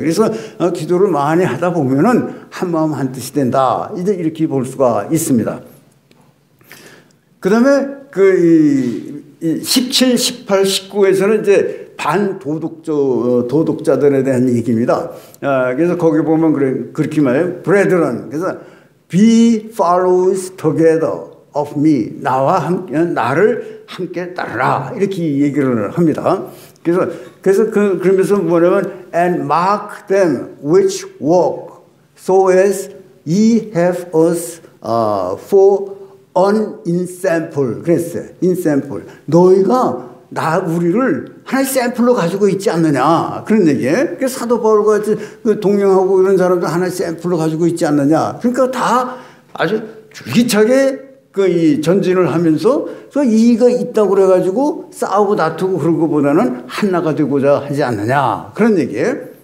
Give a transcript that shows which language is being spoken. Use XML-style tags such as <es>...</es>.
<ko>그래서 기도를 많이 하다 보면은 한 마음 한 뜻이 된다. 이제 이렇게 볼 수가 있습니다. 그 다음에 그 17, 18, 19에서는 이제 도덕자들에 대한 얘기입니다. 그래서 거기 보면 그렇게 말해요.</ko> <en>Brethren. 그래서 be followers together of me.</en> <ko>나를 함께 따르라. 이렇게 얘기를 합니다. 그래서 그러면서 뭐냐면</ko> <en>and mark them which walk so as ye have us for an ensample.</en> <ko>그랬어요. ensample. 너희가 우리를 하나의 샘플로 가지고 있지 않느냐. 그런 얘기예요. 그래서 사도 바울과 같이 동행하고 이런 사람들 하나의 샘플로 가지고 있지 않느냐. 그러니까 다 아주 줄기차게 이 전진을 하면서 그 이의가 있다고 그래가지고 싸우고 다투고 그런 것보다는 하나가 되고자 하지 않느냐. 그런 얘기예요.</ko>